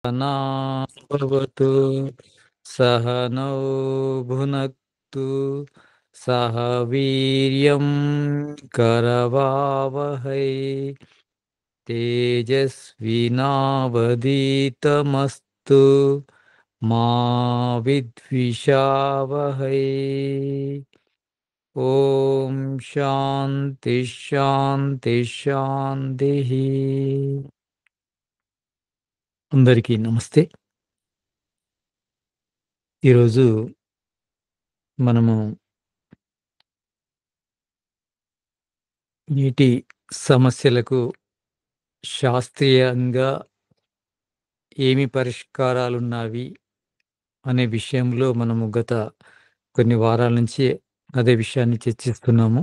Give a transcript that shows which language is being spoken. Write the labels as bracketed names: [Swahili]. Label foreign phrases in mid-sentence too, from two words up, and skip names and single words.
[Sanskrit] सहना भवतु सहनौ भुनक्तु सह वीर्यं करवावहै तेजस्विनावधीतमस्तु मा विद्विषावहै. ఓం శాంతి శాంతి శాంతి. [Telugu] అందరికీ నమస్తే. ఈరోజు మనము నీటి సమస్యలకు శాస్త్రీయంగా ఏమి పరిష్కారాలున్నవి అనే విషయంలో మనము గత కొన్ని వారాల నుంచి అదే విషయాన్ని చర్చిస్తున్నాము.